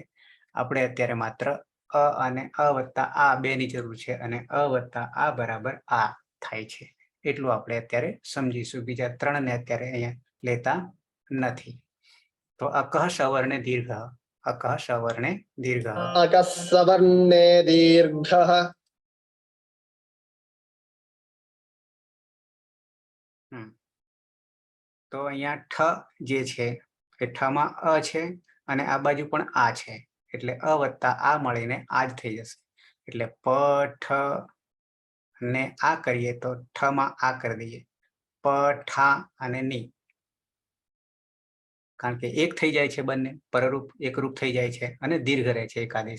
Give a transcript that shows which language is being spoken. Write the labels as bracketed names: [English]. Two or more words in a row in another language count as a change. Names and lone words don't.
[Gujarati] આપણે અત્યારે માત્ર અ અને અ વત્તા આ બે ની જરૂર છે અને અ વત્તા આ બરાબર આ થાય છે એટલું આપણે અત્યારે સમજીશું. બીજા 3 ને અત્યારે અહીંયા લેતા નથી. [Sanskrit] તો અકહ સવર્ણે દીર્ઘ, અકહ સવર્ણે દીર્ઘ. अकः सवर्णे दीर्घः [Gujarati] તો અહીંયા ઠ જે છે એ ઠમાં અ છે અને આ બાજુ પણ આ છે એટલે અ વત્તા આ મળીને આ જ થઈ જશે. એટલે પ ઠ ને આ કરીએ તો ઠમાં આ કરી દઈએ, પ ઠા અને ની, કારણ કે એક થઈ જાય છે, બંને પરરૂપ એકરૂપ થઈ જાય છે અને દીર્ઘ રહે છે એકાદેશ.